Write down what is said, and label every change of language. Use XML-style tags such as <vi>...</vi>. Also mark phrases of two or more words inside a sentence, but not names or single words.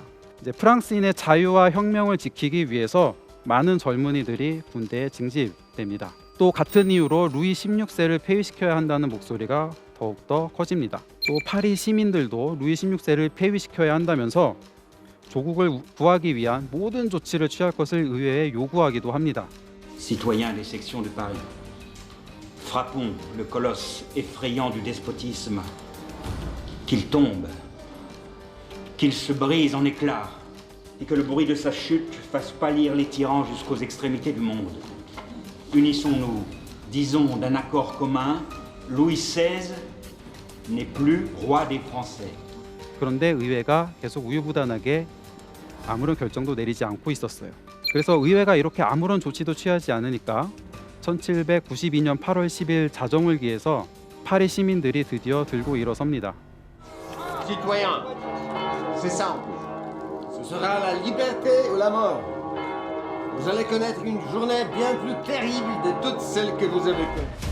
<ko>이제 프랑스인의 자유와 혁명을 지키기 위해서 많은 젊은이들이 군대에 징집됩니다. 또 같은 이유로 루이 16세를 폐위시켜야 한다는 목소리가 더욱더 커집니다. 또 파리 시민들도 루이 16세를 폐위시켜야 한다면서 조국을 구하기 위한 모든 조치를 취할 것을 의회에 요구하기도 합니다.</ko> <fr>Citoyens des sections de Paris, frappons le colosse effrayant du despotisme, qu'il tombe, qu'il se brise en éclats, et que le bruit de sa chute fasse pâlir les tyrans jusqu'aux extrémités du monde. Unissons-nous, disons d'un accord commun, Louis XVI n'est plus roi des Français.</fr> <ko>그런데 의회가 계속 우유부단하게 아무런 결정도 내리지 않고 있었어요. 그래서 의회가 이렇게 아무런 조치도 취하지 않으니까 1792년 8월 10일 자정을 기해서 파리 시민들이 드디어 들고 일어섭니다.</ko> <fr>Citoyens, c'est simple. Ce sera la liberté ou la mort. Vous allez connaître une journée bien plus terrible de toutes celles que vous avez connues.</fr>